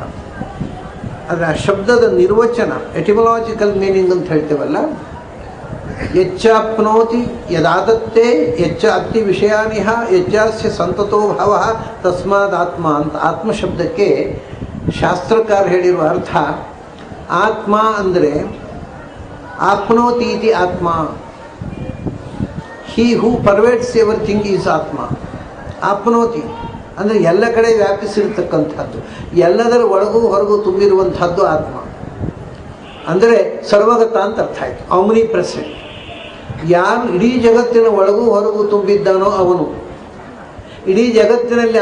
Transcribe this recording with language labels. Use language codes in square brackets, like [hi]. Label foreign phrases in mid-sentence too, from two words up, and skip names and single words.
[kn] ಅದರ ಶಬ್ದದ ನಿರ್ವಚನ, [en] etymological meaning [kn] ಅಂತ ಹೇಳ್ತೇವಲ್ಲ, [sa] ಯಚ್ಚಾಪ್ನೋತಿ ಯದಾದತ್ತೆ ಯಚ್ಚ ಅತ್ತಿ ವಿಷಯಾನಿಹ ಯಚ್ಚಾಸ್ಯ ಸಂತತೋ ಭಾವ ತಸ್ಮಾದಾತ್ಮ ಅಂತ. [kn] ಆತ್ಮ ಶಬ್ದಕ್ಕೆ ಶಾಸ್ತ್ರಕಾರ ಹೇಳಿರುವ ಅರ್ಥ, ಆತ್ಮ ಅಂದರೆ [sa] ಆಪ್ನೋತಿ ಇತಿ ಆತ್ಮ, [en] he who pervades everything is [kn] ಆತ್ಮ. ಆಪ್ನೋತಿ ಅಂದರೆ ಎಲ್ಲ ಕಡೆ ವ್ಯಾಪಿಸಿರ್ತಕ್ಕಂಥದ್ದು, ಎಲ್ಲದರ ಒಳಗೂ ಹೊರಗೂ ತುಂಬಿರುವಂಥದ್ದು ಆತ್ಮ. ಅಂದರೆ ಸರ್ವಗತ ಅಂತ ಅರ್ಥ ಆಯಿತು. ಆಮ್ನಿ ಪ್ರೆಸೆಂಟ್. ಯಾರು ಇಡೀ ಜಗತ್ತಿನ ಒಳಗೂ ಹೊರಗೂ ತುಂಬಿದ್ದಾನೋ ಅವನು ಇಡೀ ಜಗತ್ತಿನಲ್ಲಿ.